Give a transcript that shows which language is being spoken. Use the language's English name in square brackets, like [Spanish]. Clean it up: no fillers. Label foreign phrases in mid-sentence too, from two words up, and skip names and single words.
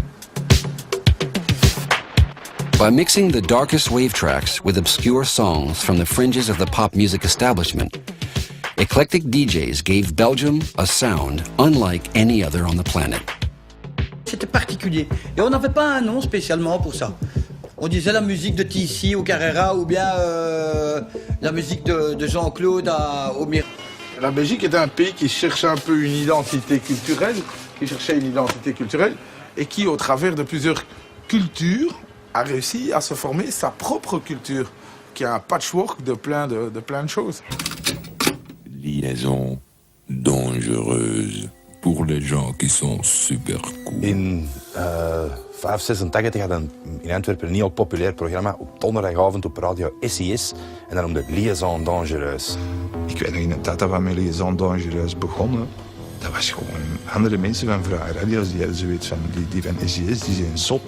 [English] By mixing the darkest wave tracks with obscure songs from the fringes of the pop music establishment, eclectic DJs gave Belgium a sound unlike any other on the planet. [French] C'était particulier. Et on n'avait pas un nom spécialement pour ça. On disait la musique de TC au Carrera ou bien la musique de Jean-Claude au Mir. La Belgique est un pays qui cherchait un peu une identité culturelle, et qui, au travers de plusieurs cultures, a réussi à se former sa propre culture, qui est un patchwork de plein de choses. Liaison dangereuse pour les gens qui sont super cool. [Dutch] In 1985 had in Antwerpen een heel populair programma op donderdagavond op radio SES. En dat noemde Liaison Dangereuse. Ik weet nog in de tijd dat we met Liaison Dangereuse begonnen. Dat was gewoon andere mensen van Vrije Radio's. Die hadden zoiets van, die van SES, die zijn zot.